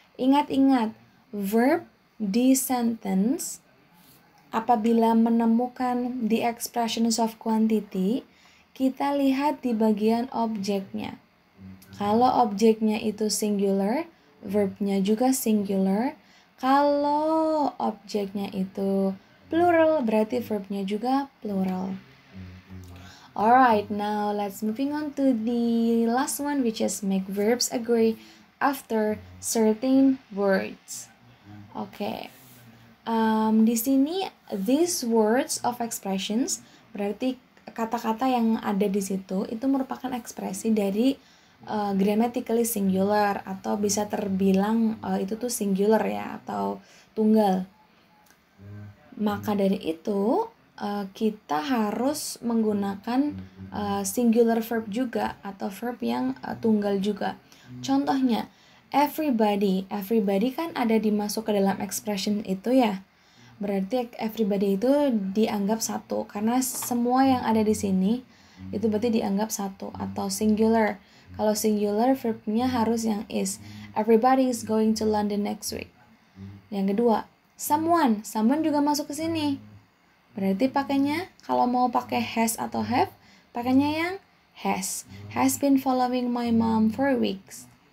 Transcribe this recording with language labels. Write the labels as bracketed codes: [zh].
[id] Ingat-ingat, verb di sentence apabila menemukan the expressions of quantity, kita lihat di bagian objeknya. Kalau objeknya itu singular, verbnya juga singular. Kalau objeknya itu plural, berarti verbnya juga plural. [en] Alright, now let's moving on to the last one, which is make verbs agree after certain words. Oke. [id] Di sini these words of expressions berarti kata-kata yang ada di situ itu merupakan ekspresi dari grammatically singular atau bisa terbilang itu tuh singular ya atau tunggal. Maka dari itu kita harus menggunakan singular verb juga atau verb yang tunggal juga. Contohnya, everybody kan ada dimasuk ke dalam expression itu ya. Berarti everybody itu dianggap 1 karena semua yang ada di sini itu berarti dianggap 1 atau singular. Kalau singular verbnya harus yang is. [en] Everybody is going to London next week. [id] Yang kedua, someone juga masuk ke sini. Berarti pakainya kalau mau pakai has atau have, pakainya yang has. [en] Has been following my mom for weeks.